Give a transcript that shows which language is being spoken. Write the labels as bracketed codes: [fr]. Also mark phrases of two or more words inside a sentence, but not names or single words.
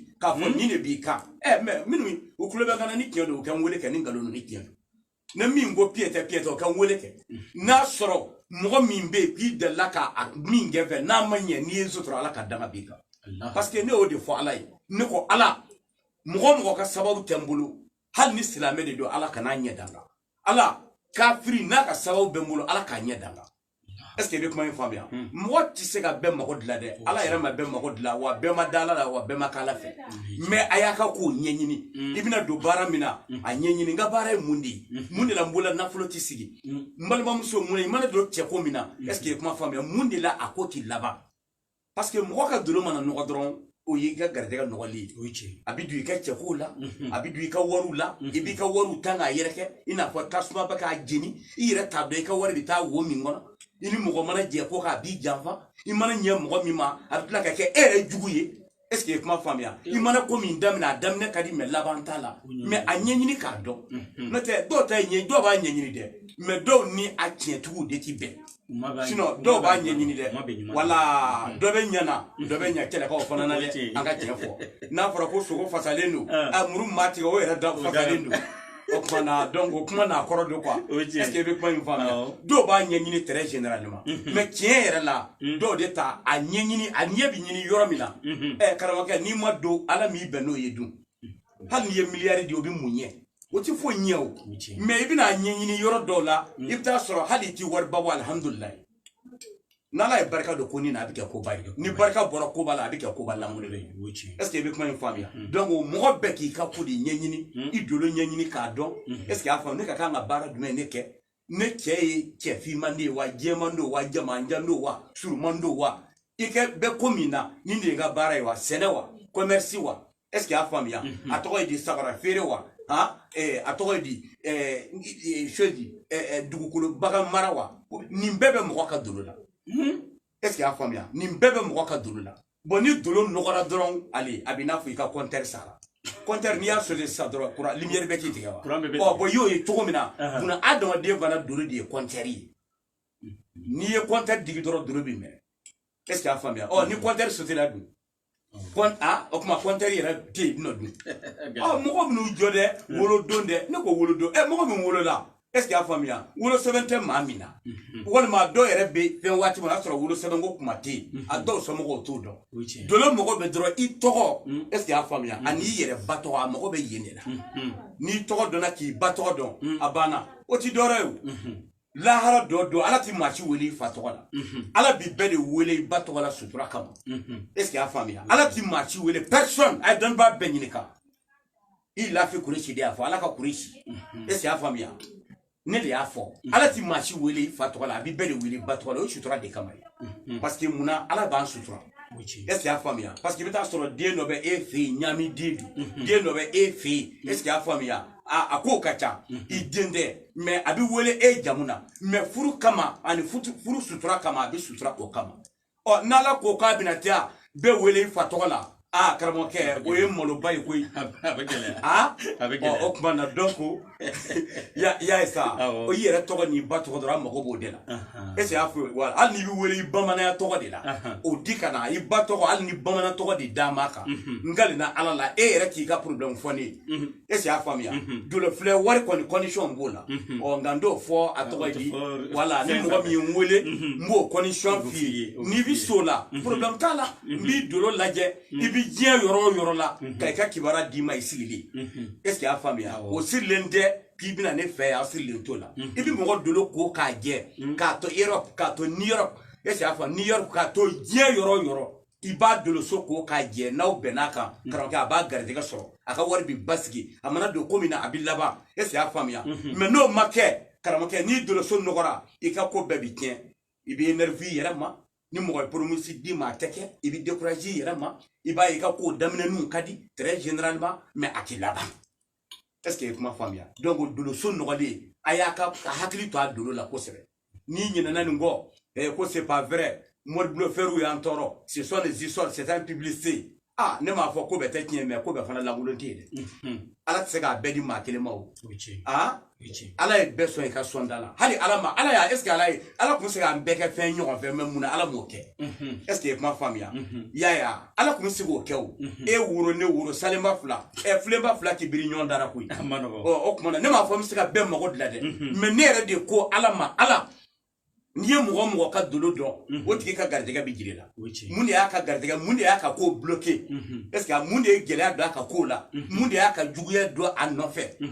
[bm] k'a fɔ nin de b'i kan mais minnu u tulo bɛ ka na ni tiɲɛ don u ka n wele kɛ ni nkalon don ni tiɲɛ don ne min ko pied tɛ o ka n wele kɛ n'a sɔrɔ mɔgɔ min bɛ yen k'i delila ka min kɛ fɛ n'a ma ɲɛ n'i ye sutura ala ka danga b'i kan [fr] parce que [bm] ne y'o de fɔ ala ye ne ko ala mɔgɔ ka sababu tɛ n bolo hali ni silamɛ de don ala kan'a ɲɛ danga ala kafiri n'a ka sababu bɛ n bolo ala k'a ɲɛ danga [fr] est ce que [bm] i bɛ kuma in faamuya mɔgɔ tɛ se ka bɛɛ mago dilan dɛ ala yɛrɛ ma bɛɛ mago dilan wa bɛɛ ma da ala la wa bɛɛ ma k'ala fɛ mais a y'a ka kow ɲɛɲini i bɛna don baara min na a ɲɛɲini n ka baara ye mun de ye mun de la n bolola nafolo tɛ sigi n balimamuso mun i mana don cɛko min na [fr] est ce que [bm] i kuma faamuya mun de la a ko t'i laban [fr] parce que [bm] mɔgɔ ka dolo mana nɔgɔ dɔrɔn o y'i ka garijɛgɛ nɔgɔli ye a bɛ don i ka cɛkow la a bɛ don i ka wariw la i b'i ka wariw tan k'a yɛrɛkɛ i n'a fɔ tasuma bɛ k'a jeni i yɛrɛ t'a dɔn i ka wari bɛ taa wo min kɔnɔ i ni mɔgɔ mana jɛ ko k'a b'i janfa i mana ɲɛ mɔgɔ min ma a bɛ tila ka kɛ e yɛrɛ jugu ye [fr] est ce que [bm] i kuma faamuya i mana ko min daminɛ a daminɛ ka di mais laban t'a la mais a ɲɛɲini k'a dɔn n'o tɛ dɔw ta ye dɔw b'a ɲɛɲini dɛ mais dɔw ni a tiɲɛtigiw de ti bɛn sinon dɔw b'a ɲɛɲini dɛ wala dɔ bɛ ɲɛna dɔ bɛ ɲɛ kɛlɛkaw fana na dɛ an ka tiɲɛ fɔ n'a fɔra ko sogo fasalen don muru maa tigɛ o yɛrɛ da fasalen don o kuma donc o kuma na kɔrɔ de [fr] quoi est-ce que [bm] be kuma in faamuya dɔw b'a ɲɛɲini [fr] très généralement [bm] mais tiɲɛ yɛrɛ la dɔw de ta a ɲɛɲini a ɲɛ bi ɲini yɔrɔ min na karamɔgɔkɛ n'i ma don ala m'i bɛn n'o ye dun hali n'i ye miliyari di o bi mun ɲɛ o ti foyi ɲɛ o mais i bɛna ɲɛɲini yɔrɔ dɔw la i bɛ taa sɔrɔ hali i ti wariba bɔ alhamdulilayi n'ala ye barika don ko ni na a bɛ kɛ koba ye ni barika bɔra koba la a bɛ kɛ koba lankolon ye [fr] est ce que [bm] i bɛ kuma in faamuya donc mɔgɔ bɛɛ k'i ka ko de ɲɛɲini i dolo ɲɛɲini k'a dɔn [fr] est ce que [bm] a faamu ne ka kan ka baara jumɛn ne kɛ ne cɛ ye cɛ finman de ye wa jɛman don wa jamajan don wa suruman don wa i kɛ bɛ ko min na nin de ye n ka baara ye wa sɛnɛ wa commerce wa [fr] est ce que [bm] a faamuya a tɔgɔ ye di sabara feere wa a tɔgɔ ye di chose di dugukolo bagan mara wa nin bɛɛ bɛ mɔgɔ ka dolo la [fr] est ce que [bm] a faamuya nin bɛɛ bɛ mɔgɔ ka dolo la bon ni dolo nɔgɔra dɔrɔn ale a bɛ n'a fɔ i ka compteur sara compteur n'i y'a sɔrɔ sisan dɔrɔn [fr] courant lumière [bm] bɛ k'i tigɛ wa bon i y'o ye cogo min na buna adamaden fana dolo de ye compteur ye n'i ye compteur digi dɔrɔn dolo b'i minɛ [fr] est ce que [bm] a faamuya ni [fr] compteur sauté [bm] la dun o kuma compteur yɛrɛ tɛ yen nɔ dun mɔgɔ minnu jɔ dɛ wolodon dɛ ne ko wolodon mɔgɔ min wolola [fr] est ce que [bm] a faamuya wolosɛbɛn tɛ maa min na walima dɔw yɛrɛ bɛ fɛn waati min o y'a sɔrɔ wolosɛbɛn ko kuma tɛ yen a dɔw somɔgɔw t'o dɔn dolo mɔgɔ bɛ dɔrɔn i tɔgɔ [fr] est ce que [bm] a faamuya ani i yɛrɛ ba tɔgɔ a mɔgɔ bɛ yen de la n'i tɔgɔ dɔnna k'i ba tɔgɔ dɔn a banna o ti dɔwɛrɛ ye o lahara dɔ don ala ti maa si wele i fa tɔgɔ la ala bi bɛɛ de wele i ba tɔgɔ la sutura kama [fr] est ce que [bm] a faamuya ala ti maa si wele personne a ye dɔnnibaa bɛɛ ɲininka i lafi kuresi de y'a fɔ ala ka kuresi [fr] est ce que [bm] a faamuya ne de y'a fɔ ala ti maa si wele i fa tɔgɔ la a bi bɛɛ de wele i ba tɔgɔ la o ye sutura de kama ye [fr] parce que [bm] munna ala b'an sutura [fr] est ce que [bm] a faamuya [fr] parce que [bm] i bɛ taa sɔrɔ den dɔ bɛ e fɛ yen ɲami den don den dɔ bɛ e fɛ yen [fr] est ce que [bm] a faamuya a ko ka ca i den tɛ mais a bɛ wele e jamu na mais furu kama ani furu sutura kama a bɛ sutura o kama n'ala ko k'a bɛna taa bɛɛ wele i fa tɔgɔ la karamɔgɔkɛ o ye maloba ye koyi a bɛ gɛlɛya o tuma na donc y'a ye sa o i yɛrɛ tɔgɔ n'i ba tɔgɔ dɔrɔn a mago b'o de la [fr] est ce que [bm] y'a fɔ wa hali n'i bɛ wele i bamananya tɔgɔ de la o di ka na i ba tɔgɔ hali ni bamanan tɔgɔ de d'a ma kan ngali na ala la e yɛrɛ k'i ka problème fɔ ne ye [fr] est ce que [bm] y'a faamuya dolo filɛ wari kɔni condition b'o la nka n t'o fɔ a tɔgɔ di wala ni mɔgɔ min ye n wele n b'o condition f'i ye n'i bɛ s'o la problème t'a la n b'i dolo lajɛ i bɛ diɲɛ yɔrɔ o yɔrɔ la ka i ka kibaruya d'i ma i sigilen [fr] est ce que [bm] y'a faamuya o sirilen tɛ k'i bɛna ne fɛ yan sirilen t'o la i bɛ mɔgɔ dolo ko k'a jɛ k'a to Europe k'a to New York [fr] est ce que [bm] y'a faamu New York k'a to diɲɛ yɔrɔ o yɔrɔ i b'a dolo so ko k'a jɛ n'aw bɛnn'a kan karamɔgɔkɛ a b'a garijɛgɛ sɔrɔ a ka wari bɛ basigi a mana don ko min na a bɛ laban [fr] est ce que [bm] y'a faamuya mais n'o ma kɛ karamɔgɔkɛ n'i dolo so nɔgɔra i ka ko bɛɛ bɛ tiɲɛ i bɛ énervé i yɛrɛ ma ni mɔgɔ ye promotion d'i ma a tɛ kɛ i bɛ découragé i yɛrɛ ma i b'a ye i ka kow daminɛninw ka di [fr] très généralement [bm] mais a tɛ laban [fr] est ce que [bm] i ye kuma faamuya donc dolo so nɔgɔlen a y'a ka hakili to a dolo la kosɛbɛ n'i ɲinɛna nin kɔ ko [fr] c'est pas vrai [bm] mori bulofɛriw y'an tɔɔrɔ [fr] ce sont des histoires c'est un publicité [bm] ne m'a fɔ ko bɛɛ tɛ tiɲɛ mais ko bɛɛ fana lankolon tɛ yen dɛ ala tɛ se k'a bɛɛ di maa kelen ma o ala ye bɛɛ sɔn i ka sɔnda la hali ala ma ala y'a [fr] est ce que [bm] ala tun bɛ se k'an bɛɛ kɛ fɛn ɲɔgɔn fɛ mais mun na ala m'o kɛ [fr] est ce que [bm] i ye kuma faamuya y'a ala tun bɛ se k'o kɛ o e woro ne woro salenba fila filenba fila tɛ biri ɲɔgɔn dara koyi o tuma na ne m'a fɔ n bɛ se ka bɛɛ mago dilan dɛ mais ne yɛrɛ de ko ala ma ala n'i ye mɔgɔ mɔgɔ ka dolo dɔn o tigi ka garijɛgɛ bɛ jiri la mun de y'a ka garijɛgɛ mun de y'a ka ko bloqué [fr] est ce que [bm] mun de ye gɛlɛya don a ka ko la mun de y'a ka juguya don a nɔfɛ